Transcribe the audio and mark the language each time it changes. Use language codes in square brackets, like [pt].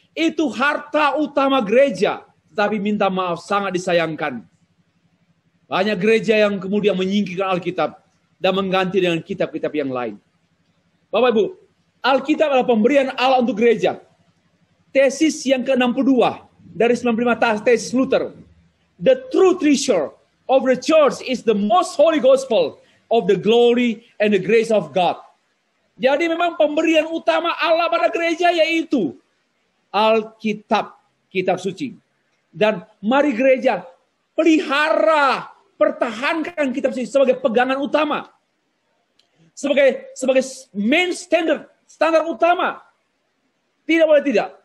[id] Itu harta utama gereja. Tapi minta maaf, sangat disayangkan. Banyak gereja yang kemudian menyingkirkan Alkitab dan mengganti dengan kitab-kitab yang lain. Bapak Ibu, Alkitab adalah pemberian Allah untuk gereja. Tesis yang ke-62 dari 95 tesis Luther. [en] The true treasure of the church is the most holy gospel of the glory and the grace of God. [id] Jadi memang pemberian utama Allah pada gereja yaitu Alkitab, kitab suci. Dan mari gereja pelihara, pertahankan kitab suci sebagai pegangan utama. Sebagai main standar utama. Tidak boleh tidak.